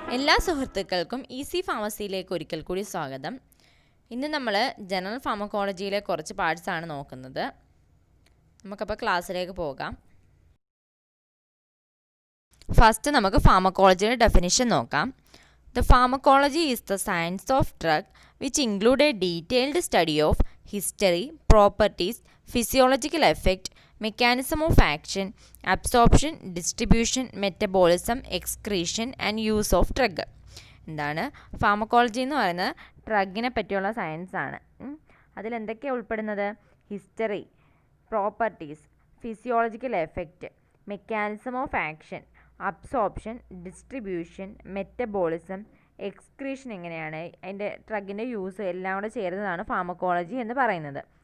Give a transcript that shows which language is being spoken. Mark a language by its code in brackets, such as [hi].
[ml] എല്ലാ സുഹൃത്തുക്കൾക്കും ഈസി ഫാർമസിയിലേക്ക് ഒരിക്കൽ കൂടി സ്വാഗതം. ഇന്ന് നമ്മൾ ജനറൽ ഫാർമക്കോളജിയിലെ കുറച്ച് പാർട്സാണ് നോക്കുന്നത്. നമുക്കപ്പോൾ ക്ലാസ്സിലേക്ക് പോകാം. ഫസ്റ്റ് നമുക്ക് ഫാർമക്കോളജിയുടെ ഡെഫിനിഷൻ നോക്കാം. [en] The pharmacology is the science of drug which include a detailed study of history, properties, physiological effect, mechanism of action, absorption, distribution, metabolism, excretion and use of drug. [ml] എന്താണ് pharmacology എന്ന് പറയുന്നത്? ഡ്രഗിനെ പറ്റിയുള്ള science ആണ്. അതിലെന്തൊക്കെയാണ് ഉൾപ്പെടുന്നത്? History, properties, physiological effect, mechanism of action, absorption, distribution, metabolism, excretion, എങ്ങനെയാണ് അതിൻ്റെ ഡ്രഗിൻ്റെ use എല്ലാം കൂടെ ചേരുന്നതാണ് ഫാർമക്കോളജി എന്ന് പറയുന്നത്.